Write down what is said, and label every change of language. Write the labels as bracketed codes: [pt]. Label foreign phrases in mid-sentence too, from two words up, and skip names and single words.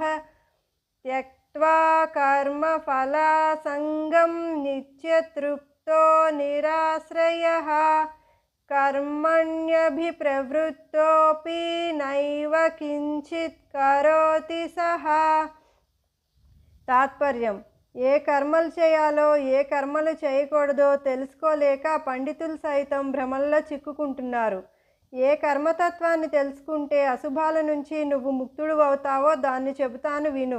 [sa] त्यक्त्वा कर्मफलासङ्गं नित्यतृप्तो निराश्रयः कर्मण्यभिप्रवृत्तोऽपि नैव किञ्चित् करोति सः। [te] తాత్పర్యం ఏ కర్మలు చేయాలో ఏ కర్మలు చేయకూడదో తెలుసుకోలేక పండితులు సైతం భ్రమల్లో చిక్కుకుంటున్నారు. ఏ కర్మతత్వాన్ని తెలుసుకుంటే అశుభాల నుంచి నువ్వు ముక్తుడు అవుతావో దాన్ని చెబుతాను విను.